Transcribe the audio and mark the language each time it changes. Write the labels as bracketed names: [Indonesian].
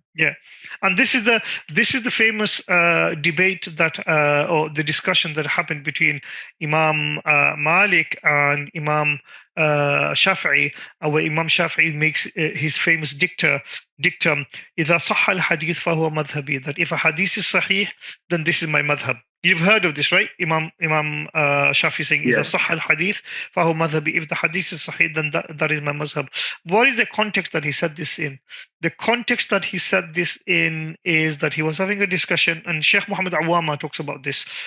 [English] Yeah, and this is the famous debate that or the discussion that happened between Imam Malik and Imam Shafi'i, where Imam Shafi'i makes his famous dictum: [Arabic] "إذا صح الحديث فهو مذهبي." [English] That if a hadith is sahih, then this is my madhab. You've heard of this, right? Imam Shafi'i saying, [Arabic] "إذا صح الحديث فهو مذهبي." [English] If the hadith is sahih, then that is my madhab. What is the context that he said this in? The context that he said this in is that he was having a discussion, and Sheikh Muhammad Awama talks about this.